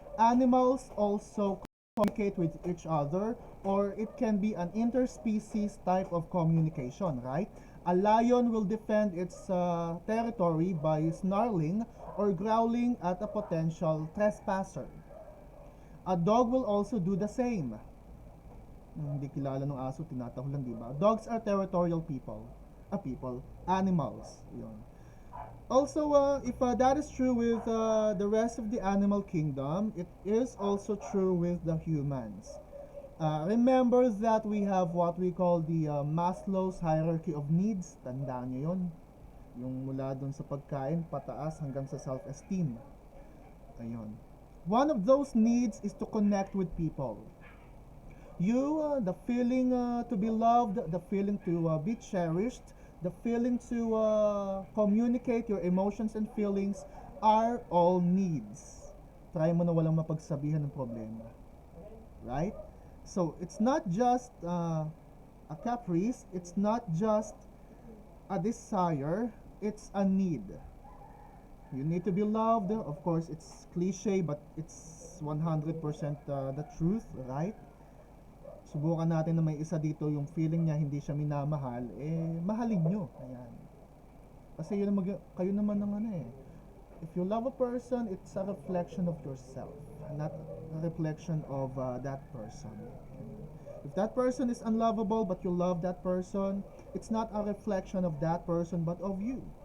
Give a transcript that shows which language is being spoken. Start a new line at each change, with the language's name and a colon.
English: Animals also communicate with each other, or it can be an interspecies type of communication, right? A lion will defend its territory by snarling or growling at a potential trespasser. A dog will also do the same.
Filipino: Hindi kilala ng aso, tinatahol lang, di ba?
English: Dogs are territorial people. Animals. Yun. Also, if that is true with the rest of the animal kingdom, it is also true with the humans. Remember that we have what we call the Maslow's hierarchy of needs.
Filipino: Tandaan nyo yun. Yung mula dun sa pagkain, pataas hanggang sa self-esteem. Ayun.
English: One of those needs is to connect with people. The feeling to be loved, the feeling to be cherished, the feeling to communicate your emotions and feelings are all needs.
Filipino: Try mo na walang mapagsabihan ng problema.
English: Right? So, it's not just a caprice, it's not just a desire, it's a need. You need to be loved. Of course, it's cliche, but it's 100% the truth, right?
Filipino: Subukan natin na may isa dito yung feeling niya hindi siya minamahal, mahalin nyo. Ayan. Kasi kayo naman ng ano eh.
English: If you love a person, it's a reflection of yourself, not a reflection of that person. If that person is unlovable but you love that person, it's not a reflection of that person but of you.